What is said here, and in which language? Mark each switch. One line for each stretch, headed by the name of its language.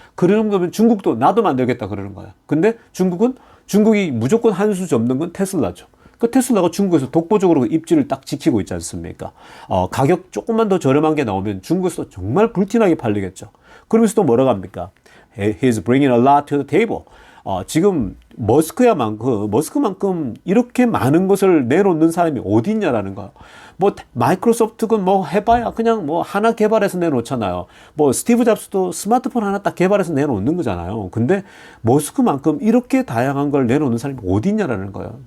Korean: 그러는 거면 중국도 나도 만들겠다 그러는 거예요. 근데 중국이 무조건 한 수 접는 건 테슬라죠. 그 테슬라가 중국에서 독보적으로 입지를 딱 지키고 있지 않습니까? 가격 조금만 더 저렴한 게 나오면 중국에서 정말 불티나게 팔리겠죠. 그러면서 또 뭐라고 합니까?
English: He's bringing a lot to the table.
Korean: 지금 머스크만큼 이렇게 많은 것을 내놓는 사람이 어디 있냐라는 거예요. 뭐 마이크로소프트건 뭐 해봐야 그냥 뭐 하나 개발해서 내놓잖아요. 뭐 스티브 잡스도 스마트폰 하나 딱 개발해서 내놓는 거잖아요. 근데 머스크만큼 이렇게 다양한 걸 내놓는 사람이 어디 있냐라는 거예요.